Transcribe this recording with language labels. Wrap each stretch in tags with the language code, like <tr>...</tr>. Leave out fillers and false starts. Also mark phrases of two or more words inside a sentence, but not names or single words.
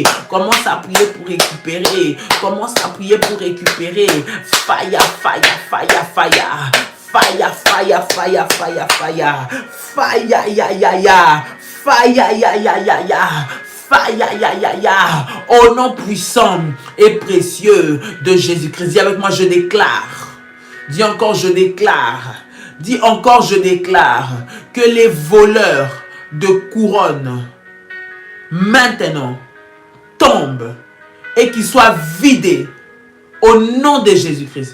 <fr>Commence à prier pour récupérer.</fr> <en>Fire, fire, fire, fire. Fire, fire, fire, fire, fire. Fire, ya, ya, ya. Fire, ya, ya, ya, ya. Fire, ya, ya, ya.</en> <fr>Au nom puissant et précieux de Jésus-Christ. Dis avec moi, je déclare. Dis encore, je déclare. Dis encore, je déclare que les voleurs de couronne maintenant tombent et qu'ils soient vidés au nom de Jésus-Christ.</fr>